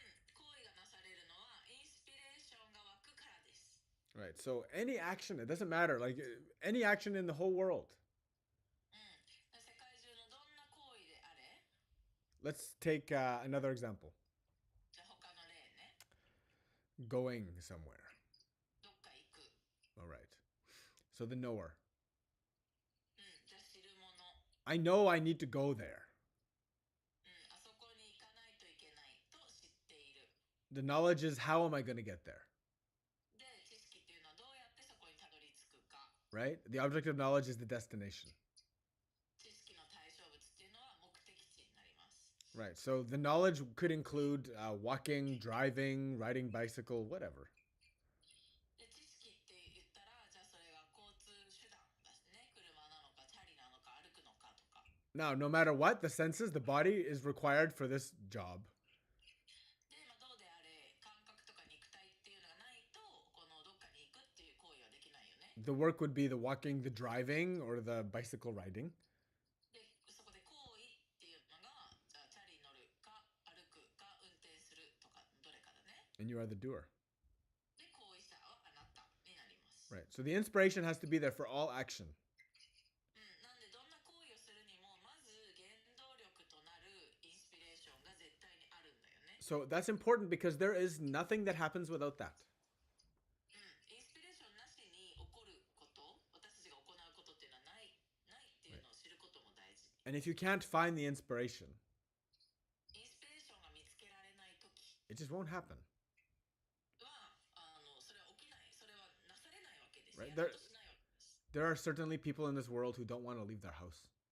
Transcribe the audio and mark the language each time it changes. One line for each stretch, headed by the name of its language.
Japanese: 行為がなされるのはインスピレーションが湧くからです。
English: Right. So any action, it doesn't matter, like any action in the whole world.
Japanese: 世界中のどんな行為であれ、
English: Let's take another example.
Japanese: じゃあ他の例ね。
English: Going somewhere.
Japanese: どっか行く。
English: All right. So the knower.
Japanese: じゃあ知るもの。
English: I know I need to go there.
Japanese: あそこに行かないといけないと知っている。
English: The knowledge is how am I going to get there?
Japanese: で、知識っていうのはどうやってそこにたどり着くか。
English: Right? The object of knowledge is the destination.
Japanese: 知識の対象物っていうのは目的地になります。
English: Right. So the knowledge could include walking, driving, riding bicycle, whatever.
Japanese: で、知識って言ったら、じゃあそれが交通手段だしね。車なのか、チャリなのか、歩くのかとか。
English: Now, no matter what, the senses, the body is required for this job.
Japanese: で、どうであれ、感覚とか肉体っていうのがないと、このどっかに行くっていう行為はできないよね。
English: The work would be the walking, the driving, or the bicycle riding.
Japanese: で、そこで行為っていうのが、じゃあチャリ乗るか、歩くか、運転するとか、どれかだね。
English: And you are the doer.
Japanese: で、行為者はあなたになります。
English: Right. So the inspiration has to be there for all action.
Japanese: なんでどんな行為をするにも、まず原動力となるインスピレーションが絶対にあるんだよね。
English: So that's important because there is nothing that happens without that.
Japanese: インスピレーションなしに起こること、私たちが行うことっていうのはないっていうのを知ることも大事。
English: And if you can't find the inspiration,
Japanese: インスピレーションが見つけられないとき
English: it just won't happen.
Japanese: は、それは起きない、それはなされないわけです。
English: Right.
Japanese: やろうとしないわけです。
English: There are certainly people in this world who don't want to leave their house.